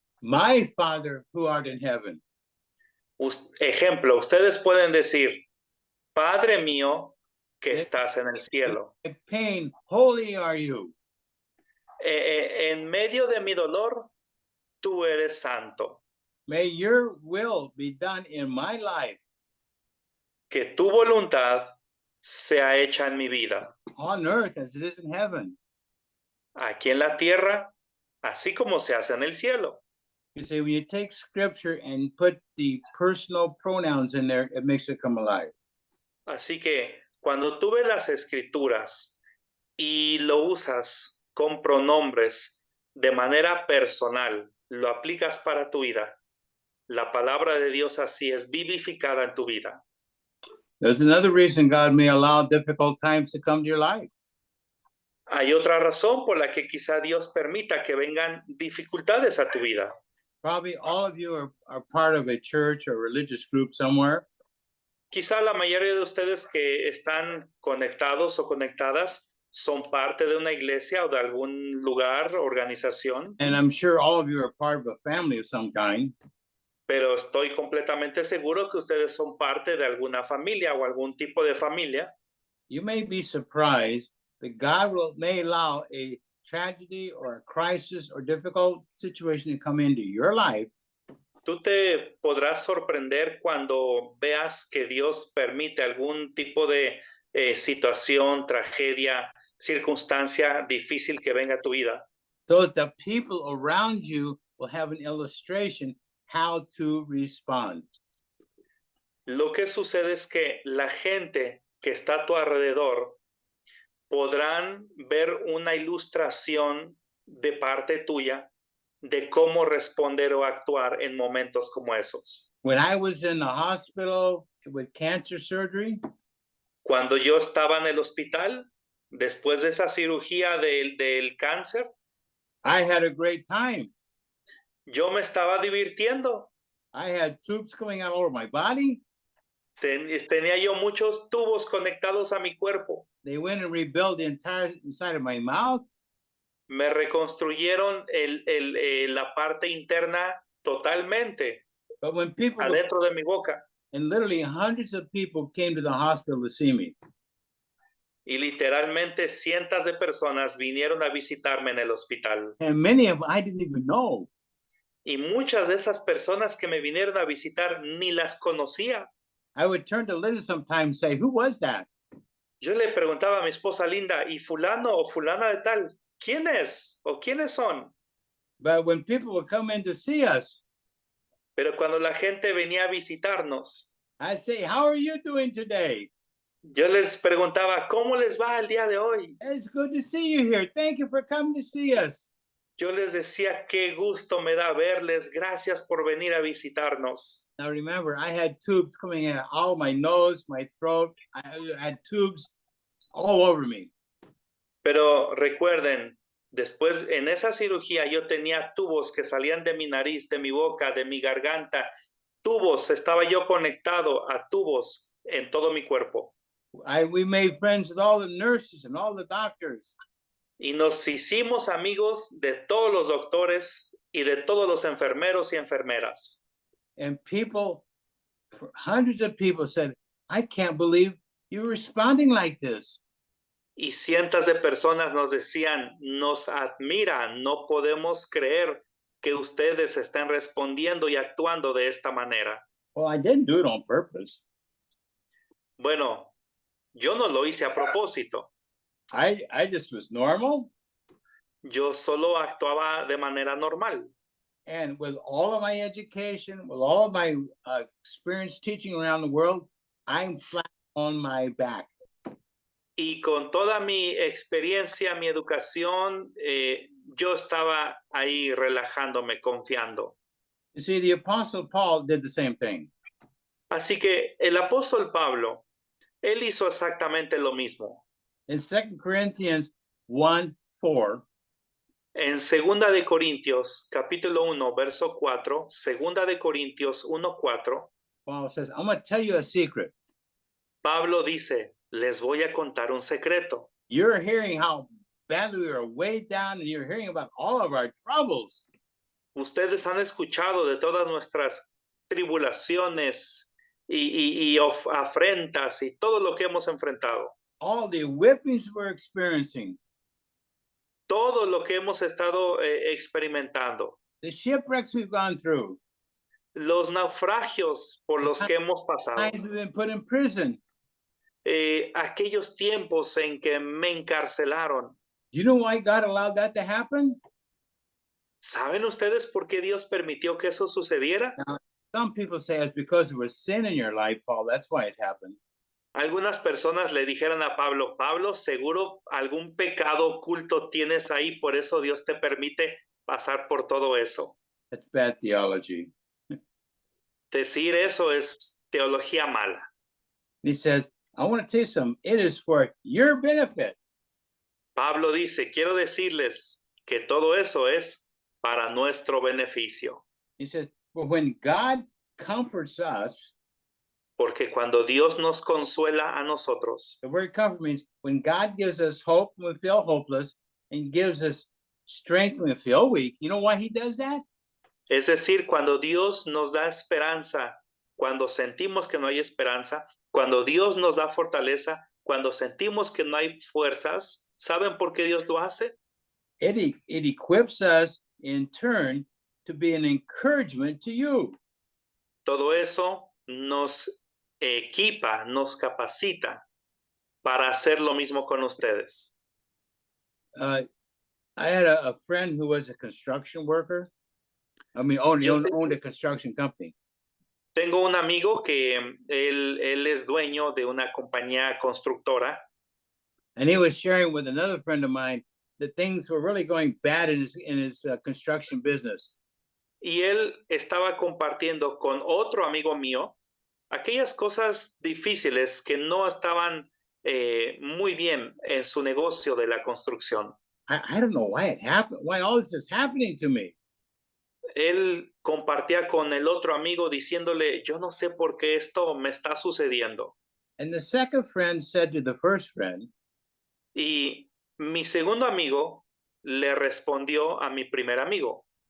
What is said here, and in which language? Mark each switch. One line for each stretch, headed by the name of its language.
English: My Father who art in heaven.
Spanish: Ejemplo, ustedes pueden decir, Padre mío que estás en el cielo.
English: In pain, holy are you.
Spanish: En medio de mi dolor, tú eres santo.
English: May your will be done in my life.
Spanish: Que tu voluntad sea hecha en mi vida,
English: on earth as it is in heaven.
Spanish: aquí en la tierra, así como se hace en el cielo.
English: You see, when you take scripture and put the personal pronouns in there, it makes it come alive.
Spanish: Así que cuando tú ves las escrituras y lo usas con pronombres de manera personal, lo aplicas para tu vida, la palabra de Dios así es vivificada en tu vida.
English: There's another reason God may allow difficult times to come to your life.
Spanish: Hay otra razón por la que quizá Dios permita que vengan dificultades a tu vida.
English: Probably all of you are part of a church or religious group somewhere.
Spanish: Quizá la mayoría de ustedes que están conectados o conectadas son parte de una iglesia o de algún lugar, organización,
English: And I'm sure all of you are part of a family of some kind.
Spanish: pero estoy completamente seguro que ustedes son parte de alguna familia o algún tipo de familia.
English: You may be surprised that God may allow a tragedy or a crisis or difficult situation to come into your life
Spanish: Tú te podrás sorprender cuando veas que Dios permite algún tipo de situación, tragedia, circunstancia difícil que venga a tu vida,
English: so that the people around you will have an illustration how to respond.
Spanish: Lo que sucede es que la gente que está a tu alrededor podrán ver una ilustración de parte tuya de cómo responder o actuar en momentos como esos.
English: When I was in the hospital with cancer surgery,
Spanish: Cuando yo estaba en el hospital, después de esa cirugía del cáncer,
English: I had a great time.
Spanish: yo me estaba divirtiendo.
English: I had tubes coming out all over my body.
Spanish: Tenía yo muchos tubos conectados a mi cuerpo.
English: They went and rebuilt the entire inside of my mouth.
Spanish: Me reconstruyeron la parte interna totalmente
English: But when people
Spanish: adentro de mi boca.
English: and literally hundreds of people came to the hospital to see me.
Spanish: Y literalmente cientos de personas vinieron a visitarme en el hospital.
English: And many of them I didn't even know.
Spanish: Y muchas de esas personas que me vinieron a visitar ni las conocía.
English: I would turn to Linda sometimes and say, who was that?
Spanish: Yo le preguntaba a mi esposa Linda, ¿y fulano o fulana de tal? ¿Quién es? ¿O quiénes son?
English: But when people would come in to see us,
Spanish: Pero cuando la gente venía a visitarnos,
English: I say, how are you doing today?
Spanish: yo les preguntaba, ¿cómo les va el día de hoy?
English: It's good to see you here. Thank you for coming to see us.
Spanish: Yo les decía, qué gusto me da verles, gracias por venir a visitarnos.
English: Now remember, I had tubes coming in out of my nose, my throat. I had tubes all over me.
Spanish: Pero recuerden, después en esa cirugía yo tenía tubos que salían de mi nariz, de mi boca, de mi garganta. Tubos, estaba yo conectado a tubos en todo mi cuerpo.
English: We made friends with all the nurses and all the doctors.
Spanish: Y nos hicimos amigos de todos los doctores y de todos los enfermeros y enfermeras.
English: And people, hundreds of people said, I can't believe you're responding like this.
Spanish: Y cientos de personas nos decían, nos admiran, no podemos creer que ustedes estén respondiendo y actuando de esta manera.
English: Well, I didn't do it on purpose.
Spanish: Bueno, yo no lo hice a propósito.
English: I just was normal.
Spanish: Yo solo actuaba de manera normal.
English: And with all of my education, with all of my experience teaching around the world, I'm flat on my back.
Spanish: Y con toda mi experiencia, mi educación, yo estaba ahí relajándome, confiando.
English: You see, the Apostle Paul did the same thing.
Spanish: Así que el apóstol Pablo, él hizo exactamente lo mismo.
English: In 2 Corinthians 1:4,
Spanish: En 2 de Corintios, capítulo 1, verso 4, 2 de Corintios 1:4,
English: Paul says, I'm going to tell you a secret.
Spanish: Pablo dice, les voy a contar un secreto.
English: You're hearing how badly we are weighed down, and you're hearing about all of our troubles.
Spanish: Ustedes han escuchado de todas nuestras tribulaciones y afrentas y todo lo que hemos enfrentado.
English: All the whippings we're experiencing,
Spanish: Todo lo que hemos estado experimentando.
English: the shipwrecks we've gone through,
Spanish: Los naufragios por los que hemos pasado.
English: times we've been put in prison,
Spanish: aquellos tiempos en que me encarcelaron.
English: Do you know why God allowed that to happen?
Spanish: ¿Saben ustedes por qué Dios permitió que eso sucediera?
English: Some people say it's because there was sin in your life, Paul. That's why it happened.
Spanish: Algunas personas le dijeron a Pablo, Pablo, seguro algún pecado oculto tienes ahí, por eso Dios te permite pasar por todo eso.
English: That's bad theology.
Spanish: Decir eso es teología mala.
English: He says, I want to tell you something. It is for your benefit.
Spanish: Pablo dice, quiero decirles que todo eso es para nuestro beneficio.
English: He says, well, when God comforts us,
Spanish: Porque cuando Dios nos consuela a nosotros,
English: the word comfort means when God gives us hope when we feel hopeless and gives us strength when we feel weak. You know why he does that?
Spanish: es decir, cuando Dios nos da esperanza, cuando sentimos que no hay esperanza, cuando Dios nos da fortaleza, cuando sentimos que no hay fuerzas, ¿saben por qué Dios lo hace?
English: It equips us in turn to be an encouragement to you.
Spanish: Todo eso nos equipa, nos capacita para hacer lo mismo con ustedes.
English: I had a friend who was a construction worker. I mean, owned a construction company.
Spanish: Tengo un amigo que él es dueño de una compañía constructora.
English: And he was sharing with another friend of mine that things were really going bad in his construction business.
Spanish: Y él estaba compartiendo con otro amigo mío aquellas cosas difíciles que no estaban muy bien en su negocio de la construcción.
English: I don't know why it happened, why all this is happening to me.
Spanish: Él compartía con el otro amigo diciéndole, yo no sé por qué esto me está sucediendo.
English: And the second friend said to the first friend,
Spanish: Y mi segundo amigo le respondió a mi primer amigo,